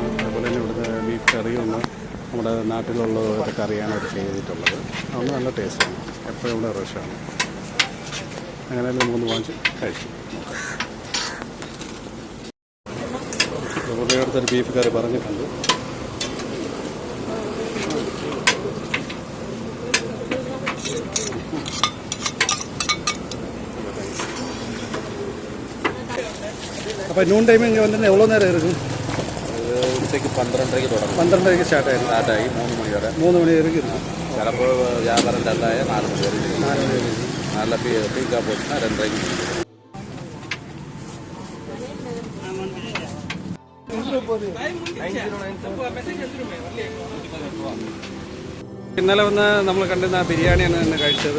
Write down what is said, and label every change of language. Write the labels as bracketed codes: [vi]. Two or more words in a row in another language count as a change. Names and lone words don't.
[ml] അതുപോലെ തന്നെ ഇവിടുത്തെ ബീഫ് കറിയൊന്ന് നമ്മുടെ നാട്ടിലുള്ള ഒരു കറിയാണ് അവർ ചെയ്തിട്ടുള്ളത്. അതൊന്ന് നല്ല ടേസ്റ്റാണ്. എപ്പോഴും ഇവിടെ റഷാണ്. അങ്ങനെ നമുക്കൊന്ന് വാങ്ങിച്ച് കഴിച്ചു. ഇവിടെ അടുത്തൊരു ബീഫ് കറി പറഞ്ഞിട്ടുണ്ട്. [ta] அப்போ [en] noon time [ta] இங்கே வந்து எவ்வளோ நேரம் இருக்கும்? [ml] ഉച്ചയ്ക്ക് 12:30 തുടങ്ങും. 12:30 സ്റ്റാർട്ടായി 3 മണി വരെ. 3 മണി വരെ இருக்கும். ചിലപ്പോൾ വ്യാപാരം ഡല്ലായ 4 മണി വരെ. 4 മണി വരെ. നല്ല പീക്കാ പോയിട്ട് 2:30. ഇന്നലെ വന്ന് നമ്മൾ കണ്ടിരുന്ന ബിരിയാണിയാണ് ഇന്ന് കഴിച്ചത്.